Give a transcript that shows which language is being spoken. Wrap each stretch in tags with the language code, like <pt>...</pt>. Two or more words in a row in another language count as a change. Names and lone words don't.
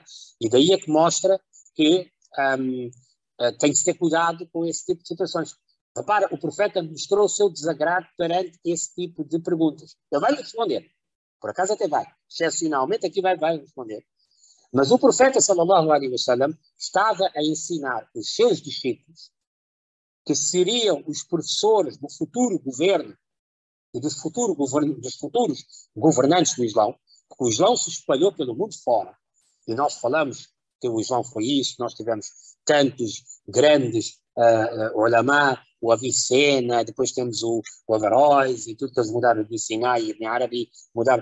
<pt>E daí é que mostra que tem que se ter cuidado com esse tipo de situações. Repara, o profeta mostrou o seu desagrado perante esse tipo de perguntas. Ele vai responder. Por acaso até vai. Excepcionalmente aqui vai responder. Mas o profeta,</pt> <ar>صلى الله عليه وسلم,</ar> <pt>estava a ensinar os seus discípulos, que seriam os professores do futuro governo e dos futuros governantes do Islão, porque o Islão se espalhou pelo mundo fora. E nós falamos que o Islão foi isso, nós tivemos tantos grandes ulama, o Avicena, depois temos o Averroes e tudo que eles mudaram de Sinai e Ibn Arabi, mudaram.</pt>